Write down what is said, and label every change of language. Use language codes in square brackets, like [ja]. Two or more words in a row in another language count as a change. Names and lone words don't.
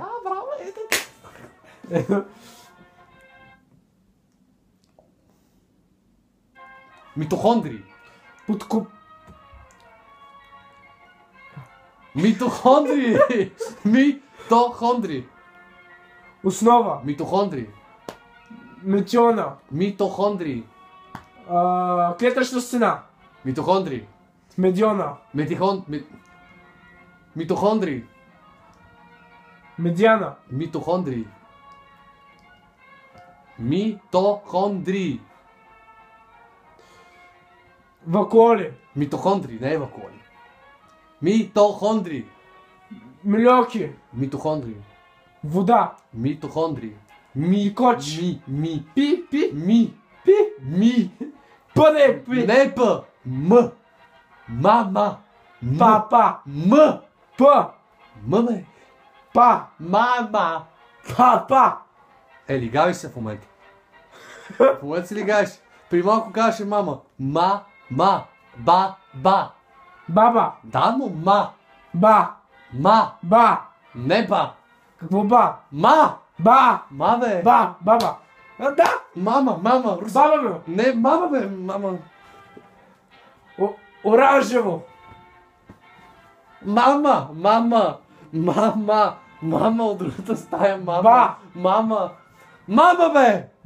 [bg] Браво, ето. Митохондрии. Митохондрии. Основа. Митохондрии. Метиона. Митохондрии. Клетъчна стена. Митохондрии. Медиона. Митохондрии. Медиана. Митохондрии. Митохондрии. Вакуоли. Митохондрии, не е вакуоли. Митохондрии. Милиоки. Митохондрии. Вода. Митохондрии. Коч. Пи. Пъде. Не П. М. Мама. Папа. М. П. Маме. Па. Мама. Папа. Лигавиш се в момента. В момента си лигавиш. При малко казваше мама. Ба. Баба. Да, но ма. Ба. Ба. Не ба. Какво ба? Ма. Ба. Ма бе. Баба. Да. Мама. Баба бе. Не, мама бе, мама. Оранжево. Мама от другата стая, мама. Ба. Мама бе.